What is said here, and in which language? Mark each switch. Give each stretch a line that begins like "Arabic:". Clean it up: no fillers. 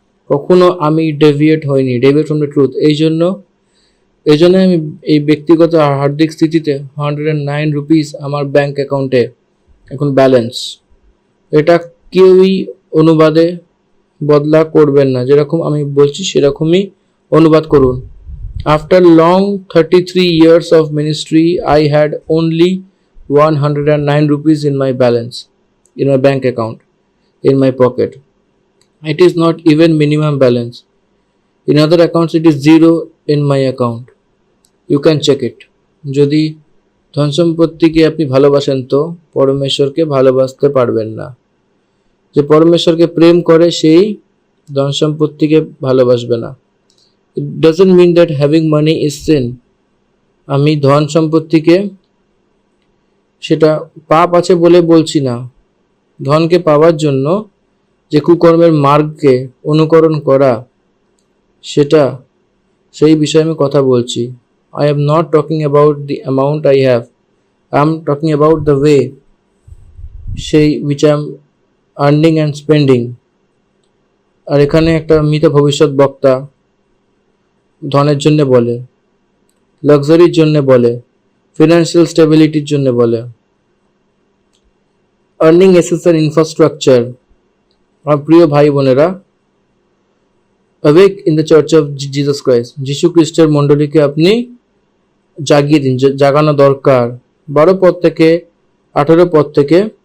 Bangla: কখনো আমি ডেভিয়েট হইনি,
English: Deviate from the truth.
Bangla: এই জন্য আমি এই ব্যক্তিগত হার্দিক স্থিতিতে 109 রুপিস আমার ব্যাংক অ্যাকাউন্টে এখন ব্যালেন্স। এটা কেউই অনুবাদে বদলা করবেন না, যেরকম আমি বলছি সেরকমই অনুবাদ করুন।
English: After long 33 years of ministry, I had only 109 rupees in my balance, in my bank account, in my pocket. It is not even minimum balance. In other accounts, it is 0 in my account. You can check it.
Bangla: যদি ধন সম্পত্তিকে আপনি ভালোবাসেন তো পরমেশ্বরকে ভালোবাসতে পারবেন না। যে পরমেশ্বরকে প্রেম করে সেই ধন সম্পত্তিকে ভালোবাসবে না।
English: It doesn't mean that having money is sin.
Bangla: আমি ধন সম্পত্তিকে সেটা পাপ আছে বলে বলছি না। ধনকে পাওয়ার জন্য যে কুকর্মের মার্গকে অনুকরণ করা, সেই বিষয়ে আমি কথা বলছি।
English: I am not talking about the amount I have. I am talking about the way which I am earning and spending.
Bangla: আর এখানে একটা মৃত ভবিষ্যৎ বক্তা ধনের জন্য বলে, লাক্সারির জন্য বলে, ফিনান্সিয়াল স্টেবিলিটির জন্য বলে।
English: Earning essential infrastructure.
Bangla: আমার প্রিয় ভাই বোনেরা,
English: awake in the church of Jesus Christ,
Bangla: যিশু খ্রিস্টের মণ্ডলীকে আপনি জাগিয়ে দিন, জাগানো দরকার। 12 পদ থেকে 18 পদ থেকে